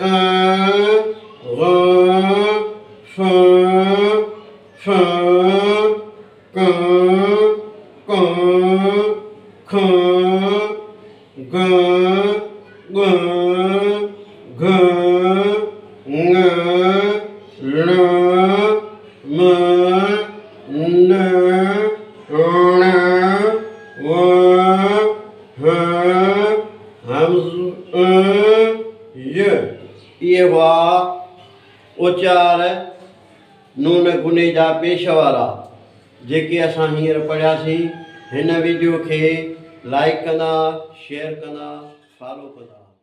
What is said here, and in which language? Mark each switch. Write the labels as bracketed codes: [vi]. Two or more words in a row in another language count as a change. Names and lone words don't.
[sd] ग़ फ फ क क ख ग ग घ ङ ण म न ण व ह हमज़ य। इहे हुआ उचार नून गुने जा पेश वारा जेके असां हींअर पढ़ियासीं। हिन वीडियो खे लाइक कंदा, शेयर कंदा, फॉलो कंदा।